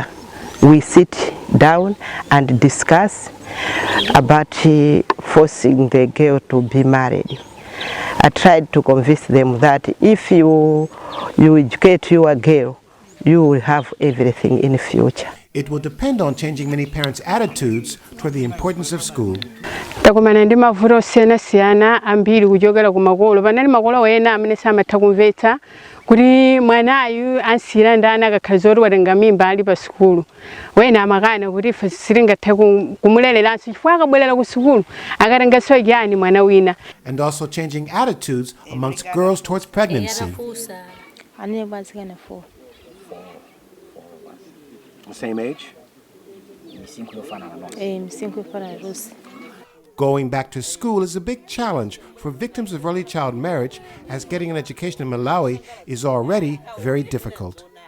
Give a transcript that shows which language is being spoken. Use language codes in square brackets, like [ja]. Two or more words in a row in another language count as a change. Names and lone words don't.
[en] We sit down and discuss about forcing the girl to be married. I tried to convince them that if you educate your girl, you will have everything in the future. It will depend on changing many parents' attitudes toward the importance of school. [ny] Takumana ndi mavuto osiyanasiyana ambiri kuchokera ku makolo. Panali makolo ena amene samatha kumvetsa kuti mwanayu ansiyira ndani akakhala oti watenga mimba ali pa sukulu. Wena amakana kuti ife sitingathe kumulereranso chifukwa akabwerera ku sukulu akatenganso chiyani mwana wina. [en] And also changing attitudes amongst girls towards pregnancy. The same age? Going back to school is a big challenge for victims of early child marriage, as getting an education in Malawi is already very difficult.